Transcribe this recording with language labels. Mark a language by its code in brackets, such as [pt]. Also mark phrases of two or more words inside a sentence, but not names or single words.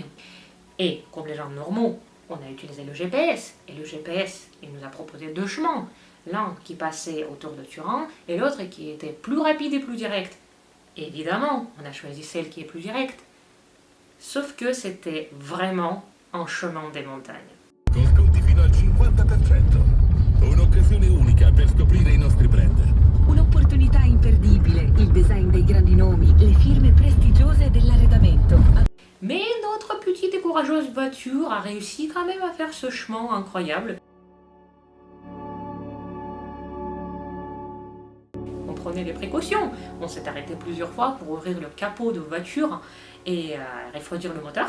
[fr] Et comme les gens normaux, on a utilisé le GPS, et le GPS il nous a proposé deux chemins, l'un qui passait autour de Turin et l'autre qui était plus rapide et plus direct. Évidemment, on a choisi celle qui est plus directe, sauf que c'était vraiment un chemin des montagnes. [it] Con sconti fino al 50%. Un'occasione unica per scoprire i nostri brand. Un'opportunità imperdibile, il design dei grandi nomi, le firme prestigiose dell'arredamento. [fr] Mais notre petite et courageuse voiture a réussi quand même à faire ce chemin incroyable. On prenait les précautions, on s'est arrêté plusieurs fois pour ouvrir le capot de voiture et refroidir le moteur.